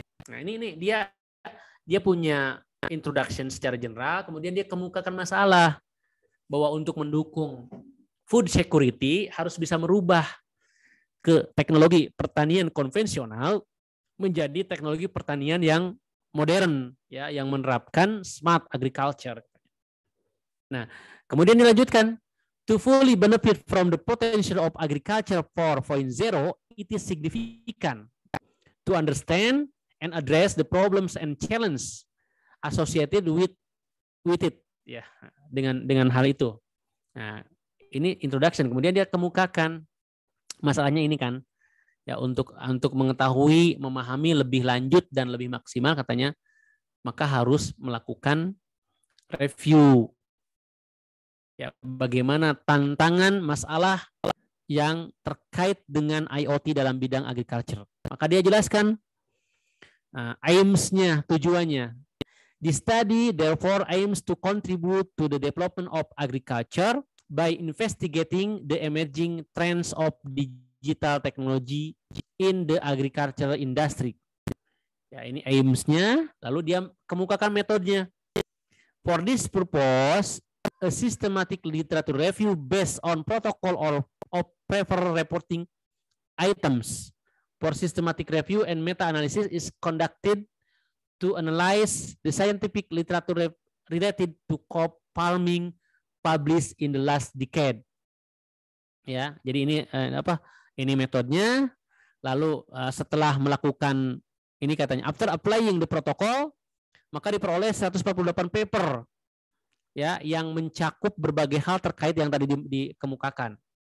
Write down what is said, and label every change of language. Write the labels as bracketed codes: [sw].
[id] Nah, ini dia punya introduction secara general, kemudian dia kemukakan masalah bahwa untuk mendukung food security harus bisa merubah ke teknologi pertanian konvensional menjadi teknologi pertanian yang modern ya, yang menerapkan smart agriculture. Nah, kemudian dilanjutkan, [en] to fully benefit from the potential of agriculture 4.0, it is significant to understand and address the problems and challenges associated with it [id] ya, dengan hal itu. Nah, ini introduction, kemudian dia kemukakan masalahnya ini kan ya, untuk mengetahui, memahami lebih lanjut dan lebih maksimal katanya, maka harus melakukan review ya, bagaimana tantangan masalah yang terkait dengan IoT dalam bidang agriculture. Maka dia jelaskan aims-nya, tujuannya. [en] The study therefore aims to contribute to the development of agriculture by investigating the emerging trends of digital technology in the agricultural industry. [id] Ya, ini aims-nya, lalu dia kemukakan metodenya. [en] For this purpose, a systematic literature review based on protocol or of preferred reporting items for systematic review and meta-analysis is conducted to analyze the scientific literature related to crop farming published in the last decade. [id] Ya, jadi ini ini metodenya. Lalu setelah melakukan ini katanya, [en] after applying the protocol, [id] maka diperoleh 148 paper ya, yang mencakup berbagai hal terkait yang tadi dikemukakan.